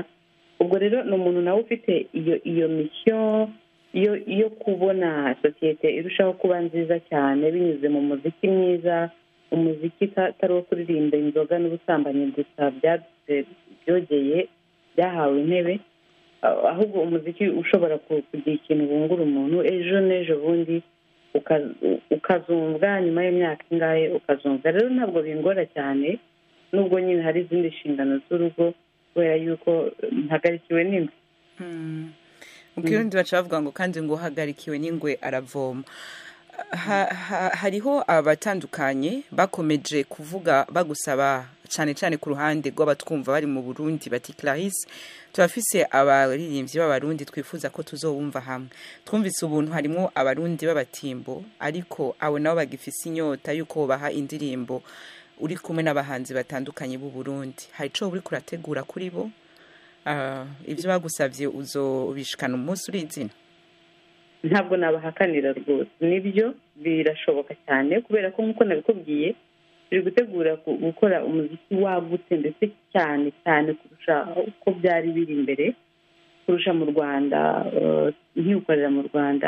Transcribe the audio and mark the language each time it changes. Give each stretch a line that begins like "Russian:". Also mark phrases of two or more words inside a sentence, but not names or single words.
Kinyarwanda: Ubwo rero ni umuntu nawe ufite iyo misiyo yo kubona sosiyete irushaho kuba nziza cyane binyuze mu muziki mwiza, umuziki utari uwo kuririmba inzoga n'ubusambanyi gusa byogeye byahawe intebe, ahubwo umuziki ushobora kugira ikintu wungura umuntu ejo n'ejo bundi ukazumva nyuma y'imyaka ingahe ukazumva. Rero ntabwo bingora cyane nubwo nyine hari izindi nshingano z'urugo kubera yuko ntagarikiwe n'ingwe. mu kirundi baca bavuga ngo kandi ngo uhagarikiwe n'ingwe aravoma.
Rundi: Hariho abatandukanye bakomeje kuvuga bagusaba cyane cyane ku ruhande rw'abatwumva bari mu Burundi bati Clarisse turafise abaririmbyi b'abarundi twifuza ko tuzobumva hamwe. Twumvise ubuntu harimo abarundi b'abatimbo ariko abo nabo bagifise inyota yuko baha indirimbo uri kumwe n'abahanzi batandukanye b'u Burundi. Hari ico uri kurategura kuri bo? Ivyo bagusavye uzobishikana umunsi uri izina?
Kinyarwanda: Ntabwo nabahakanira rwose, nibyo birashoboka cyane kubera ko nkuko nabikubwiye turi gutegura gukora umuziki wagutse ndetse cyane cyane kurusha uko byari biri imbere, kurusha mu Rwanda, nkiukorera mu Rwanda.